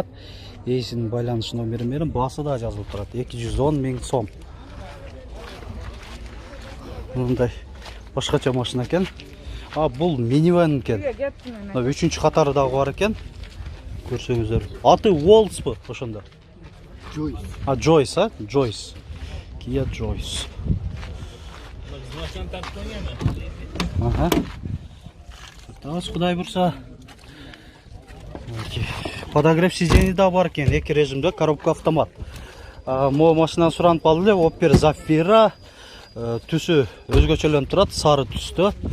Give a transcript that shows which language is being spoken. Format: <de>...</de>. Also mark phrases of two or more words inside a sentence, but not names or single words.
<ky>Эсин байланыш номери менен баасы да жазылып турат. 210 000 сом. Мындай башкача машина экен. Бул минивэн экен. 3-чү катары дагы бар экен. Көрсөңүздөр. Аты Walls бу ошондо. Joyce. Joyce, Joyce. Kia Joyce. Тас Кудай бурса.</ky> <ru>Подогрев сидений</ru> <ky>да бар экен, эки режимде, коробка автомат. Мо машинаны суранып калды эле, Opel Zafira Түсі өзгөчөлөнүп турат, сары түстө.</ky>